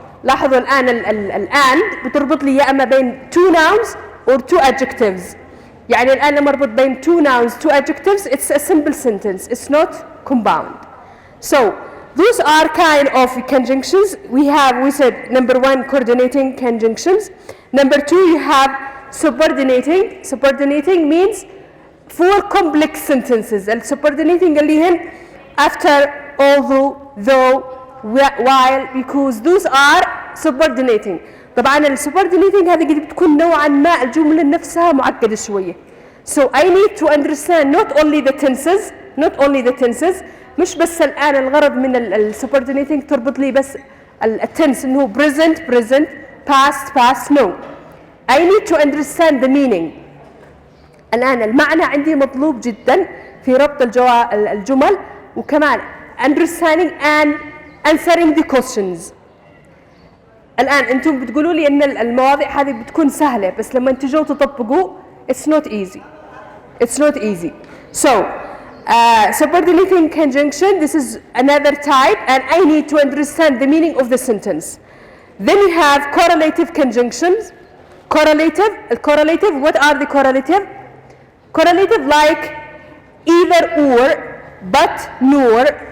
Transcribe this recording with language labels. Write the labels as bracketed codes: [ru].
[ar] لاحظوا الآن and بتربط لي يا إما بين [en] two nouns or two adjectives. [ar] يعني الآن لما أربط بين [en] two nouns, two adjectives, it's a simple sentence. It's not compound. So those are kind of conjunctions. We said number one, coordinating conjunctions. Number two, you have subordinating. Subordinating means for complex sentences. And subordinating [ar] اللي هن [en] after, although, though, while, because. Those are subordinating. [ar] طبعا السubordinating هذه قد بتكون نوعا ما الجملة نفسها معقدة شوية. [en] So I need to understand not only the tenses. [ar] مش بس الآن الغرض من السubordinating تربط لي بس التنس إنه present, past. [en] No. I need to understand the meaning. [ar] الآن المعنى عندي مطلوب جدا في ربط الجمل، وكمان [en] understanding and answering the questions. [ar] الآن أنتم بتقولوا لي إن المواضيع هذه بتكون سهلة، بس لما تجوا تطبقوا [en] it's not easy. So subordinating conjunction, this is another type, and I need to understand the meaning of the sentence. Then we have correlative conjunctions. Correlative, what are the correlative? Correlative like either or, but nor.